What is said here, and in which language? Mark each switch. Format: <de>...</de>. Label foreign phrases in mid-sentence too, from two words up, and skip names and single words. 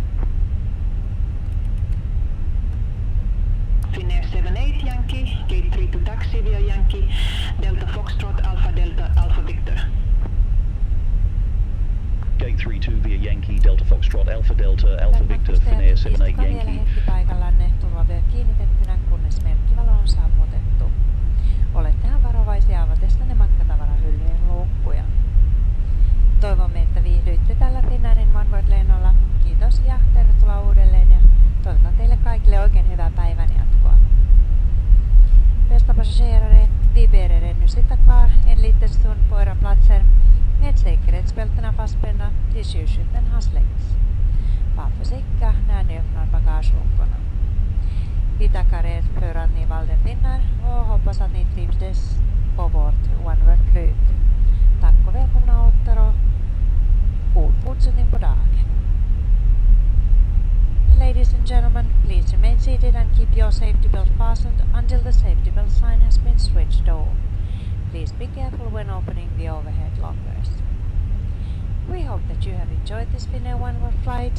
<en>Finnair 78 Yankee, gate 3 to taxi via Yankee, Delta Foxtrot, Alpha Delta, Alpha Victor. Gate 32 via Yankee, Delta Foxtrot, Alpha Delta, Alpha Victor, Finnair 78</en> <fi>Istukaa vielä</fi> <en>Yankee.</en> <fi>hetki paikallanne, turvavyö kiinnitettynä, kunnes merkkivalo on sammutettu. Olettehan varovaisia avatessanne matkatavarahyllyjen luukkuja. Toivomme, että viihdyitte tällä Finnairin OneWorld-lennolla. Kiitos ja tervetuloa uudelleen ja toivotan teille kaikille oikein hyvää päivän jatkoa.</fi> <sv>Bästa passagerare, vi ber er ännu sitta kvar en liten stund på era platser med säkerhetsbältena fastspända tills ljusskylten har släckts. Var försiktiga när ni öppnar bagageluckorna. Vi tackar er för att ni valde Finnair och hoppas att ni trivdes på vårt OneWorld-flyg. Tack och välkomna åter och god fortsättning på dagen.</sv> <en>Ladies and gentlemen, please remain seated and keep your safety belt fastened until the safety belt sign has been switched on. Please be careful when opening the overhead lockers. We hope that you have enjoyed this Finnair OneWorld flight.</en>